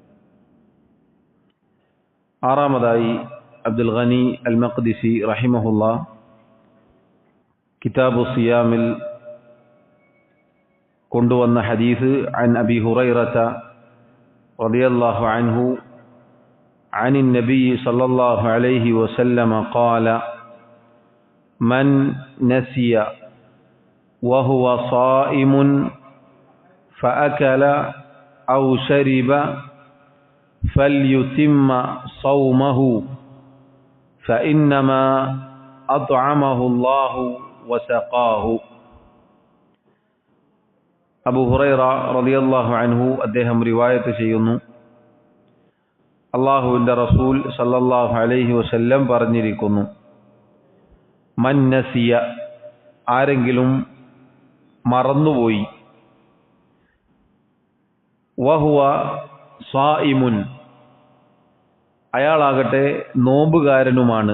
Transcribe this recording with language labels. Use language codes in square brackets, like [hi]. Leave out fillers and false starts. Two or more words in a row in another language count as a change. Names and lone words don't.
[ml] ആറാമതായി അബ്ദുൽ ഗനി അൽ മഖ്ദിസി റഹിമഹുള്ള കിതാബു സിയാമിൽ കൊണ്ടുവന്ന ഹദീസ് [ar] عن أبي هريرة رضي الله عنه عن النبي صلى الله عليه وسلم قال: من نسي وهو صائم فأكل أو شرب فليتم صومه فإنما أطعمه الله وسقاه. [ml] അബൂ ഹുറൈറ [ar] رضي الله عنه [ml] അദ്ദേഹം റിവായത്ത് ചെയ്യുന്നു, അല്ലാഹുവിൻ്റെ റസൂൽ [ar] صلى الله عليه وسلم [ml] പറഞ്ഞിരിക്കുന്നു, [ar] من نسي, [ml] ആരെങ്കിലും മറന്നുപോയി, [ar] وهو صائم, [ml] അയാളാകട്ടെ നോമ്പുകാരനുമാണ്.